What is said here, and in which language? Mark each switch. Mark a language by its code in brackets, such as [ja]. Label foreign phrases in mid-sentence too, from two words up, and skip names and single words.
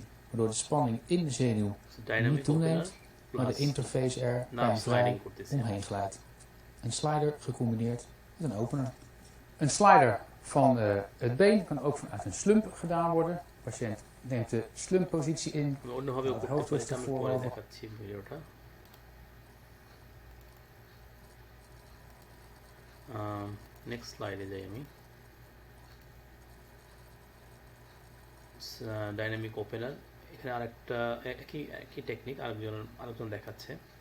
[nl] Waardoor de spanning in de zenuw niet toeneemt, maar de interface er vrij omheen glijdt. Een slider gecombineerd met een opener. Een slider van het been kan ook vanuit een slump gedaan worden. De patiënt neemt de slumppositie in, het hoofd rustig voorover. [en] next slide [bn] যাই আমি। [en] dynamic opener, [bn] এখানে আরেকটা একই টেকনিক আরেকজন দেখাচ্ছে।